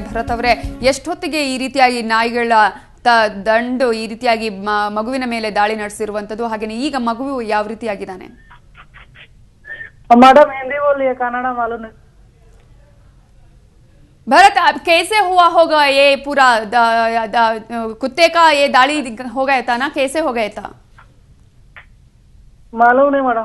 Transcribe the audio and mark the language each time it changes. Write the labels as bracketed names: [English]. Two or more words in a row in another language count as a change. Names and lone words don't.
[Kannada] ಭರತ್ ಅವರೇ, ಎಷ್ಟೊತ್ತಿಗೆ ಈ ರೀತಿಯಾಗಿ ನಾಯಿಗಳ ದಂಡು ಈ ರೀತಿಯಾಗಿ ಮಗುವಿನ ಮೇಲೆ ದಾಳಿ ನಡೆಸಿರುವಂತದ್ದು, ಹಾಗೇನೆ ಈಗ ಮಗು ಯಾವ ರೀತಿಯಾಗಿದ್ದಾನೆ? [Hindi] मैडम हिंदी बोलिए, कन्नड़ मालूम नहीं। भरत, अब कैसे हुआ होगा ये पूरा कुत्ते का ये दाढ़ी हो गया था ना, कैसे हो गया था? मालूम नहीं मैडम।